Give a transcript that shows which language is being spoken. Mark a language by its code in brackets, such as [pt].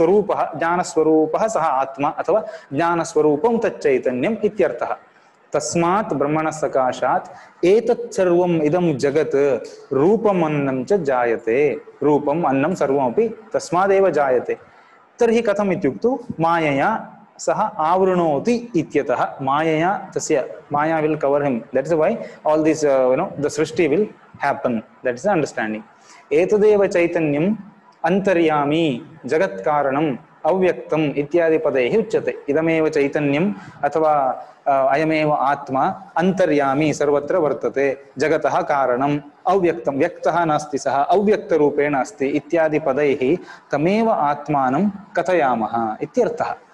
[sa] ज्ञानस्वरूपः सः आत्मा अथवा ज्ञानस्वरूपं तच्चैतन्यम् इत्यर्थः। तस्मात् ब्रह्मणः सकाशात् एतत् सर्वम् इदं जगत् रूपम् अन्नं च जायते। रूपम् अन्नं सर्वमपि तस्मादेव जायते। तर्हि कथम् इत्युक्तौ मायया सः आवृणोति इत्यतः। मायया, तस्य माया [en] Will cover him, that is why all this the srishti will happen, that is the understanding. [sa] एतदेव चैतन्यम् अंतर्यामी जगत्कारणम् अव्यक्तम् इत्यादि पदैः उच्यते। इदमेव चैतन्यम् अथवा अयमेव आत्मा अंतर्यामी सर्वत्र वर्तते, जगतः कारणम् अव्यक्तं, व्यक्तः नास्ति सः अव्यक्तरूपेण अस्ति इत्यादि पदैः तमेव आत्मानं कथयामः इत्यर्थः।